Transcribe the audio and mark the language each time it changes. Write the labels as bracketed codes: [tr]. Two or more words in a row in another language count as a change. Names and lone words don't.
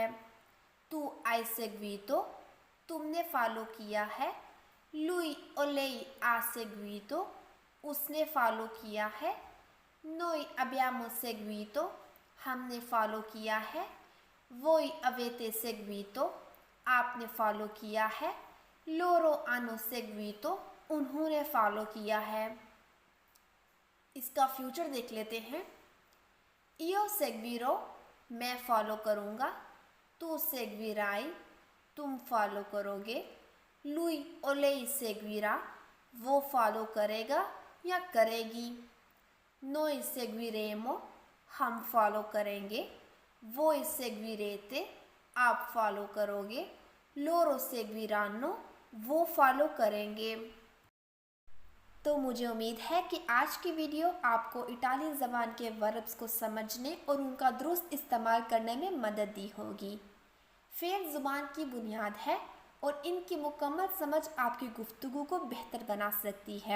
[it] तू hai seguito, [ur] تم نے فالو کیا ہے. [it] lui o lei ha seguito, [ur] اس نے فالو کیا ہے. [it] noi abbiamo seguito, [ur] ہم نے فالو کیا ہے. [it] voi avete seguito, [ur] آپ نے فالو کیا ہے. [it] loro hanno seguito, [ur] انہوں نے فالو کیا ہے. اس کا فیوچر دیکھ لیتے ہیں. [it] io seguirò, [ur] میں فالو کروں گا. [it] tu seguirai, [ur] تم فالو کرو گے. [it] lui o lei seguirà, [ur] وہ فالو کرے گا یا کرے گی. [it] noi seguiremo, [ur] ہم فالو کریں گے. [it] voi seguirete, [ur] آپ فالو کرو گے. [it] loro seguiranno, [ur] وہ فالو کریں گے. تو مجھے امید ہے کہ آج کی ویڈیو آپ کو اٹالین زبان کے وربز کو سمجھنے اور ان کا درست استعمال کرنے میں مدد دی ہوگی. فعل زبان کی بنیاد ہے اور ان کی مکمل سمجھ آپ کی گفتگو کو بہتر بنا سکتی ہے.